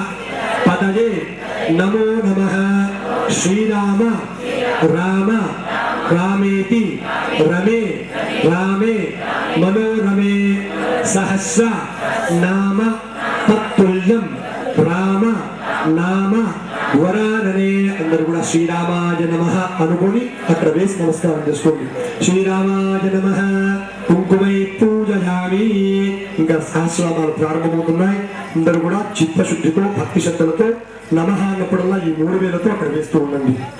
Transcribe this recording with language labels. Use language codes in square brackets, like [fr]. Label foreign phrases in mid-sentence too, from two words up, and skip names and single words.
[sa] पदये नमो नमः श्रीराम राम रामेति रमे रामे मनोरमे सहस्र नाम तत्तुल्यं राम नाम వరాననే [te] అందరూ కూడా [sa] శ్రీరామాయ నమః [te] అనుకొని అక్కడ వేసి నమస్కారం చేసుకోండి [sa] శ్రీరామాయ నమః కుంకుమై పూజయామి [te] ఇంకా సహస్రనామాలు ప్రారంభమవుతున్నాయి అందరూ కూడా చిత్తశుద్ధితో భక్తి శ్రద్ధలతో నమః అన్నప్పుడల్లా ఈ 3 వేలతో అక్కడ వేస్తూ ఉండండి